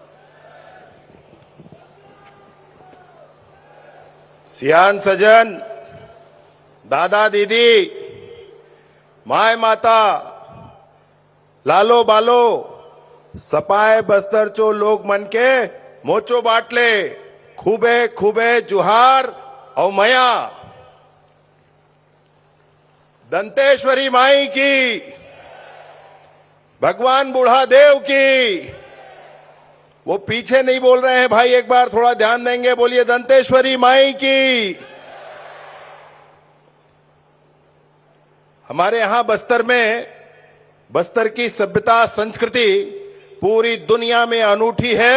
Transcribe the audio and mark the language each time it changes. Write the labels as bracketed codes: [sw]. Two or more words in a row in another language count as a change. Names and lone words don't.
[hlb] सियान सजन दादा दीदी, माय माता, लालो बालो, सपाए बस्तर चो लोग मन के मोचो बाटले, खूबे खूबे जुहार और मया। [hi] दंतेश्वरी माई की, भगवान बूढ़ा देव की। वो पीछे नहीं बोल रहे हैं भाई, एक बार थोड़ा ध्यान देंगे, बोलिए दंतेश्वरी माई की। हमारे यहां बस्तर में, बस्तर की सभ्यता संस्कृति पूरी दुनिया में अनूठी है।